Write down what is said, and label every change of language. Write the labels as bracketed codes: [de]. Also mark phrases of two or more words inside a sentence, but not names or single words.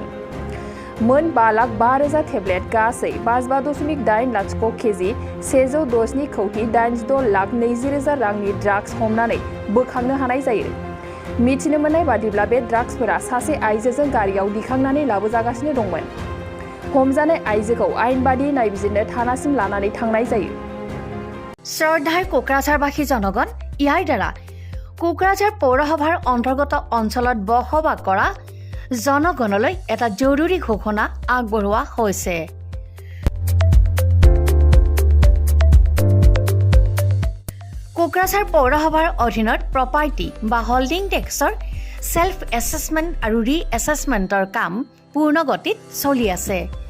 [brx] मोन 5,05,000 टेब्लेट गासै 55.80 केजि 110.86 रांनि ड्राग्स हमनानै बोखांनो हानाय जायो। मिथिनो मोननाय बादिब्ला बे ड्राग्सफोरा सासे आइजोजों गारियाव दिखांनानै लाबोजागासिनो दंमोन। हमजानाय आइजोखौ आयेन बादियै नायबिजिरनो थानासिम लानानै थांनाय जायो। [as] শ্ৰদ্ধাৰ কোকৰাঝাৰবাসী জনগণ, ইয়াৰ দ্বাৰা কোকৰাঝাৰ পৌৰসভাৰ অন্তৰ্গত অঞ্চলত বসবাস কৰা জনগণলৈ এটা জৰুৰী ঘোষণা আগবঢ়োৱা হৈছে। কোকৰাঝাৰ পৌৰসভাৰ অধীনত প্ৰপাৰ্টি বা [en] holding tax self assessment [as] আৰু [en] re assessment [as] কাম পূৰ্ণ গতিত চলি আছে।